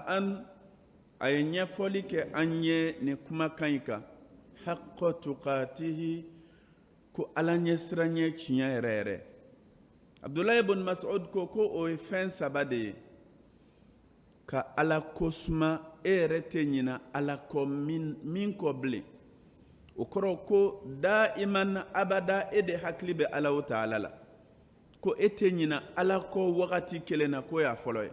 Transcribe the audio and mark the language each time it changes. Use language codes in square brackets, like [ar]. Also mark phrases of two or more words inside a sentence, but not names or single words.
[bm] an ay ɲɛfɔli kɛ an ye ni kumakan yi kan [ar] حق تقاته [bm] ko ala ɲɛsiranɲɛ tiɲɛ yɛrɛ yɛrɛ. Abdulahi ibn Mas'ud ko o ye fɛn saba de ye ka ala kosuma e yɛrɛ tɛ ɲina ala kɔ min kɔ bilen. O kɔrɔ ko [ar] دائما أبدا [bm] e de hakili bɛ Alahu Ta'ala la, ko e tɛ ɲina ala kɔ wagati kelen na ko y'a fɔlɔ ye.